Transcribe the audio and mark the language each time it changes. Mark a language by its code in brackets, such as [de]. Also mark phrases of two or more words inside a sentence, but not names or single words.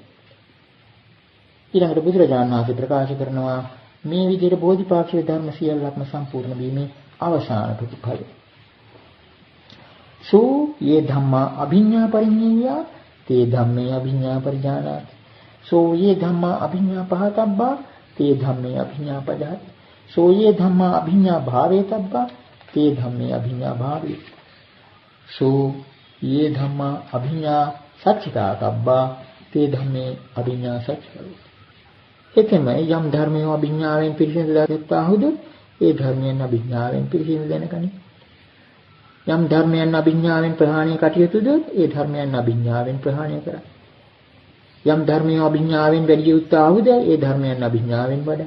[si] ඊළඟට බුදුරජාණන් වහන්සේ ප්‍රකාශ කරනවා මේ විදිහට බෝධිපාක්ෂික ධර්ම සියල්ලක්ම සම්පූර්ණ වීමේ අවසාන ප්‍රතිඵලය. [pi] සෝ යේ ධම්මා අභිඤ්ඤා පරිඤ්ඤය තේ ධම්මේ අභිඤ්ඤා පරිජානාති. සෝ යේ ධම්මා අභිඤ්ඤා පහතබ්බා තේ ධම්මේ අභිඤ්ඤා පජාති. සෝ යේ ධම්මා අභිඤ්ඤා භාවේතබ්බා තේ ධම්මේ අභිඤ්ඤා භාවේ. සෝ යේ ධම්මා අභිඤ්ඤා සච්චිකාතබ්බා තේ ධම්මේ අභිඤ්ඤා සච්චිකෝ. [si] එතෙම යම් ධර්මයේ අභිඥාවෙන් පිරිසිදු දැක්වහුද ඒ ධර්මයෙන් අභිඥාවෙන් පිරිසිදු දැනගනි. යම් ධර්මයන් අභිඥාවෙන් ප්‍රහාණය කටයුතුද ඒ ධර්මයන් අභිඥාවෙන් ප්‍රහාණය කරයි. යම් ධර්මයේ අභිඥාවෙන් වැඩි යුක්තාවුද ඒ ධර්මයන් අභිඥාවෙන් වඩයි.